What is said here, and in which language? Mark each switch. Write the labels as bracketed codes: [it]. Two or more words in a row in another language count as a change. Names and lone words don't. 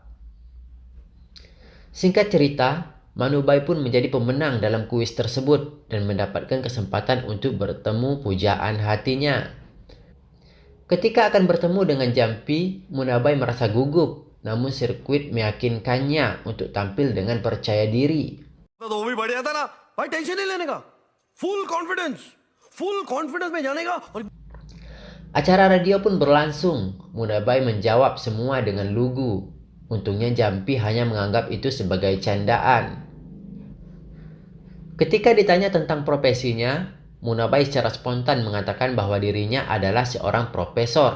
[id] Singkat cerita, Manubai pun menjadi pemenang dalam kuis tersebut dan mendapatkan kesempatan untuk bertemu pujaan hatinya. Ketika akan bertemu dengan Jampi, Munabai merasa gugup, namun sirkuit meyakinkannya untuk tampil dengan percaya diri. [hi] तो वो भी बढ़िया था ना भाई, टेंशन नहीं लेने का, [en] full confidence [hi] में जाने का। [id] Acara radio pun berlangsung. Munabai menjawab semua dengan lugu. Untungnya Jampi hanya menganggap itu sebagai candaan. Ketika ditanya tentang profesinya, Munabai secara spontan mengatakan bahwa dirinya adalah seorang profesor.